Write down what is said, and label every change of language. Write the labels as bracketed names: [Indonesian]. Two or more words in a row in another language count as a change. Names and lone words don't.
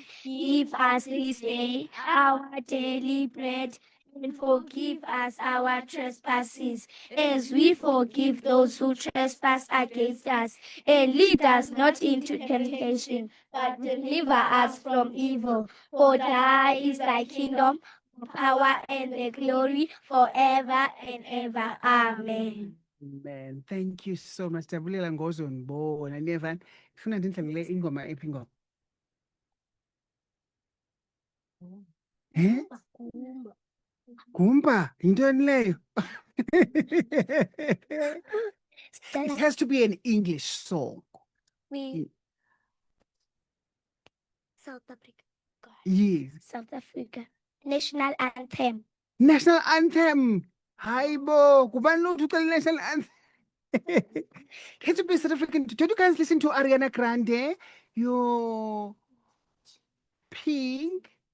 [English] Give us this day our daily bread, and forgive us our trespasses, as we forgive those who trespass against us. And lead us not into temptation, but deliver us from evil. For thy is thy kingdom, power, and the glory forever and ever. Amen. Man, thank you so much. [Xhosa] Ndiyabulela ngozondibona niyevani. Ifuna ndindlalele ingoma ephi ingoma? Gumba, yintoni leyo? [English] It has to be an English song. We South Africa. Yes. South Africa. National anthem. National anthem. [Xhosa] Haibo, kubani lo ucula [English] national anthem? Can you be South African? Don't you guys listen to Ariana Grande? Your Pink.